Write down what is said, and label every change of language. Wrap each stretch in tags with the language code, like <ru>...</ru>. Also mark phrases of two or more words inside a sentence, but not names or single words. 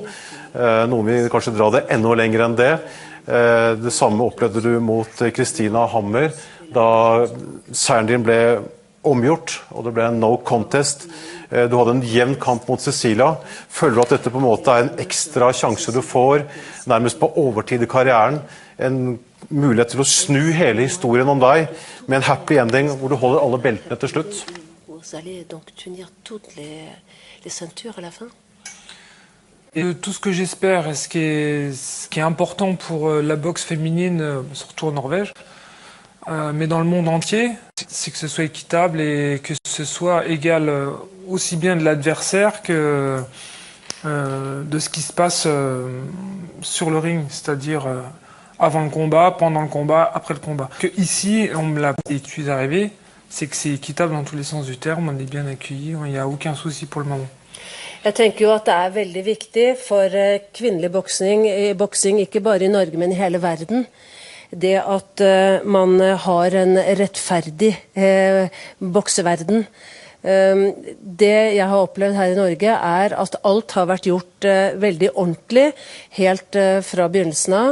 <no>Noen vil kanskje dra det enda lenger enn det. Det samme opplevde du mot Kristina Hammer, da seieren din ble omgjort, og det ble en</no> <en>no contest.</en> <no>Du hadde en jevn kamp mot Cecilia. Føler du at dette på en måte er en ekstra sjanse du får, nærmest på overtid i karrieren, en mulighet til å snu hele historien om deg, med en</no> <en>happy ending,</en> <no>hvor du holder alle beltene til slutt?</no> <fr>Vous allez donc tenir toutes les ceintures à la fin? Et tout ce que j'espère, et ce qui est important pour la boxe féminine, surtout en Norvège, mais dans le monde entier, c'est que ce soit équitable et que ce soit égal aussi bien de l'adversaire que de ce qui se passe sur le ring, c'est-à-dire avant le combat, pendant le combat, après le combat. Que ici, on me l'a dit que je suis arrivé, c'est que c'est équitable dans tous les sens du terme, on est bien accueillis, il n'y a aucun souci pour le moment.</fr> <no>Jeg tenker jo at det er veldig viktig for kvinnelig boksing, ikke bare i Norge, men i hele verden. Det at man har en rettferdig bokseverden. Det jeg har opplevd her i Norge er at alt har vært gjort veldig ordentlig, helt fra begynnelsen av.</no>